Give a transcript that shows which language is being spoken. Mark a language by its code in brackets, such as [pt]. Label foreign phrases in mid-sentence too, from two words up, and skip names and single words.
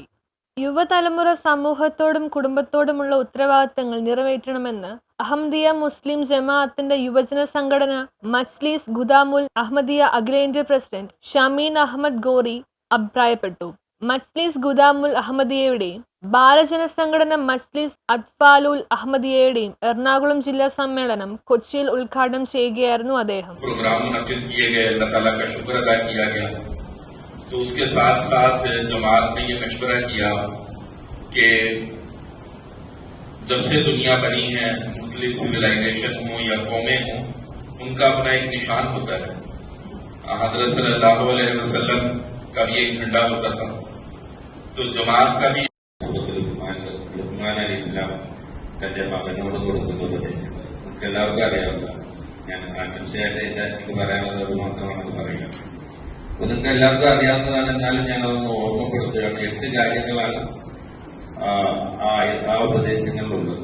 [ml] യുവതലമുറ സമൂഹത്തോടും കുടുംബത്തോടുമുള്ള ഉത്തരവാദിത്തങ്ങൾ നിറവേറ്റണമെന്ന് അഹമ്മദിയ മുസ്ലിം ജമാഅത്തിന്റെ യുവജന സംഘടന മജ്ലിസ് ഖുദാമുൽ അഹമ്മദിയ അഖിലേന്ത്യാ പ്രസിഡന്റ് ഷമീൻ അഹമ്മദ് ഗോറി അഭിപ്രായപ്പെട്ടു. മജ്ലിസ് ഖുദാമുൽ അഹമ്മദിയയുടെയും ബാലജന സംഘടന മജ്ലിസ് അത്ഫാലുൽ അഹമ്മദിയയുടെയും എറണാകുളം ജില്ലാ സമ്മേളനം കൊച്ചിയിൽ ഉദ്ഘാടനം ചെയ്യുകയായിരുന്നു അദ്ദേഹം. [hi] तो उसके साथ साथ जमात ने ये मशवरा किया कि जब से दुनिया बनी है, मुख्तलिफ सिविलाइजेशन हो या कौमें हो, उनका अपना एक निशान होता है. हज़रत [ar] صلى الله عليه وسلم [hi] का भी एक झंडा होता था. तो जमात का भी इस्लाम [ml] തന്റെ മകനോട് കൊടുക്കുന്ന ഉപദേശം നമുക്ക് എല്ലാവർക്കും അറിയാവുന്ന, ഞാൻ ആശംസയായിട്ട് എനിക്ക് പറയാനുള്ളത് മാത്രമാണെന്ന് പറയുക. നിങ്ങൾക്ക് എല്ലാവർക്കും അറിയാവുന്നതാണ്, എന്നാലും ഞാൻ അതൊന്ന് ഓർമ്മപ്പെടുത്തുകയാണ്. 8 കാര്യങ്ങളാണ് ആ ഉപദേശങ്ങളിലുള്ളത്.